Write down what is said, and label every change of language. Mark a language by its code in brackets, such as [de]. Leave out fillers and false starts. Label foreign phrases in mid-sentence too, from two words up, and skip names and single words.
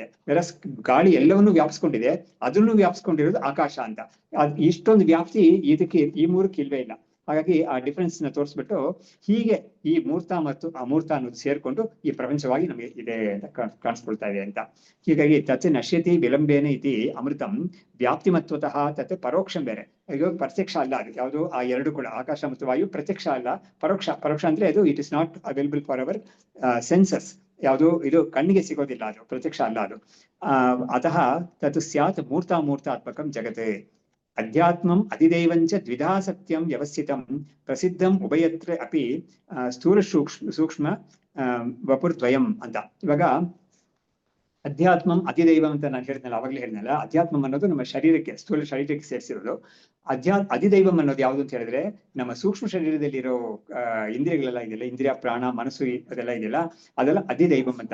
[kn] ಗಾಳಿ ಎಲ್ಲವನ್ನೂ ವ್ಯಾಪಿಸ್ಕೊಂಡಿದೆ, ಅದನ್ನು ವ್ಯಾಪಿಸ್ಕೊಂಡಿರೋದು ಆಕಾಶ ಅಂತ. ಇಷ್ಟೊಂದು ವ್ಯಾಪ್ತಿ ಇದಕ್ಕೆ, ಈ 3ಕ್ಕೆ ಇಲ್ವೇ ಇಲ್ಲ. ಹಾಗಾಗಿ ಆ ಡಿಫರೆನ್ಸ್ ನ ತೋರಿಸ್ಬಿಟ್ಟು ಹೀಗೆ ಈ ಮೂರ್ತ ಮತ್ತು ಅಮೂರ್ತ ಅನ್ನೋದು ಸೇರ್ಕೊಂಡು ಈ ಪ್ರಪಂಚವಾಗಿ ನಮಗೆ ಇದೆ ಅಂತ ಕಾಣಿಸ್ಕೊಳ್ತಾ ಇದೆ ಅಂತ. [sa] ಹೀಗಾಗಿ ತತ್ ನಶ್ಯತಿ ವಿಲಂಬೇನ ಇತಿ ಅಮೃತಂ ವ್ಯಾಪ್ತಿಮತ್ವತಃ ತತ್ ಪರೋಕ್ಷಂ. [kn] ಬೇರೆ ಈಗ ಪ್ರತ್ಯಕ್ಷ ಅಲ್ಲ ಅದು ಯಾವುದು, ಆ 2 ಕೂಡ ಆಕಾಶ ಮತ್ತು ವಾಯು ಪ್ರತ್ಯಕ್ಷ ಅಲ್ಲ, ಪರೋಕ್ಷ ಅಂದ್ರೆ ಅದು [en] it is not available for our senses. [kn] ಯಾವುದು ಇದು ಕಣ್ಣಿಗೆ ಸಿಗೋದಿಲ್ಲ, ಅದು ಪ್ರತ್ಯಕ್ಷ ಅಲ್ಲ ಅದು. [sa] ಅತಃ ತತ್ ಸ್ಯಾತ್ ಮೂರ್ತಾತ್ಮಕಂ ಜಗತ್. ಅಧ್ಯಾತ್ಮಂ ಅಧಿದೈವಂಚ ದ್ವಿಧಾ ಸತ್ಯಂ ವ್ಯವಸ್ಥಿತಂ ಪ್ರಸಿದ್ಧಂ ಉಭಯತ್ರ ಅಪಿ ಸ್ಥೂಲ ಸೂಕ್ಷ್ಮ ವಪುರ್ದ್ವಯಂ ಅಂತ. [kn] ಇವಾಗ ಅಧ್ಯಾತ್ಮಂ ಅಧಿದೈವಂ ಅಂತ ನಾನು ಹೇಳಿದ್ನಲ್ಲ, ಅವಾಗಲೇ ಹೇಳಿದ್ನಲ್ಲ, ಅಧ್ಯಾತ್ಮಂ ಅನ್ನೋದು ನಮ್ಮ ಶರೀರಕ್ಕೆ, ಸ್ಥೂಲ ಶರೀರಕ್ಕೆ ಸೇರಿಸಿರೋದು. ಅಧಿದೈವಂ ಅನ್ನೋದು ಯಾವುದು ಅಂತ ಹೇಳಿದ್ರೆ ನಮ್ಮ ಸೂಕ್ಷ್ಮ ಶರೀರದಲ್ಲಿರೋ ಇಂದ್ರಿಯಗಳೆಲ್ಲ ಇದೆಯಲ್ಲ, ಇಂದ್ರಿಯ ಪ್ರಾಣ ಮನಸ್ಸು ಅದೆಲ್ಲ ಇದೆಯಲ್ಲ, ಅದೆಲ್ಲ ಅಧಿದೈವಂ ಅಂತ.